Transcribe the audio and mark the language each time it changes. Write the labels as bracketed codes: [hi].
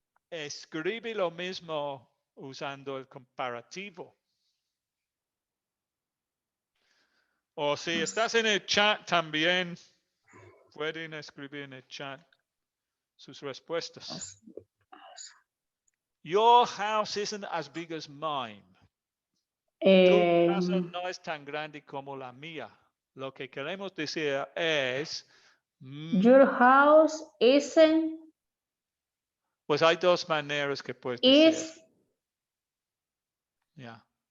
[es] Escribe lo mismo usando el comparativo. O si estás en el chat también, pueden escribir en el chat sus respuestas. [en] Your house isn't as big as mine. [es] Tu casa no es tan grande como la mía. Lo que queremos decir es, [en] your house isn't [es] pues hay dos maneras que puedes decir. [en] is Yeah.